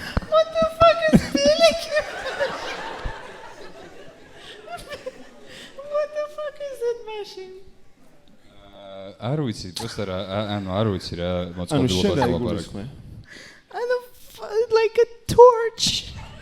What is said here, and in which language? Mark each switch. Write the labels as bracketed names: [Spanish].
[English] What the fuck is ბილიკი? What the fuck is that machine? [Georgian] არ ვიცი, [Russian] просто [Georgian] ანუ არ ვიცი რა მოწყობილობაზე ლაპარაკი. [English] ანუ like a torch.